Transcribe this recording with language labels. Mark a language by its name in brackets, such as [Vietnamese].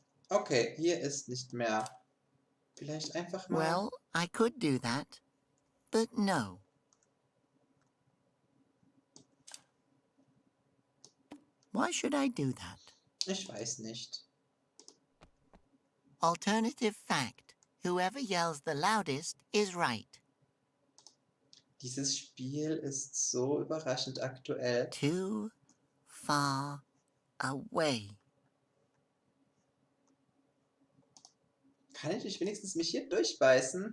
[German] Okay, hier ist nicht mehr. Vielleicht einfach mal... [English] Well, I could do that, but no. Why should I do that? [German] Ich weiß nicht. [English] Alternative fact. Whoever yells the loudest is right. [German] Dieses Spiel ist so überraschend aktuell. [English] Too far away. [German] Kann ich wenigstens mich hier durchbeißen?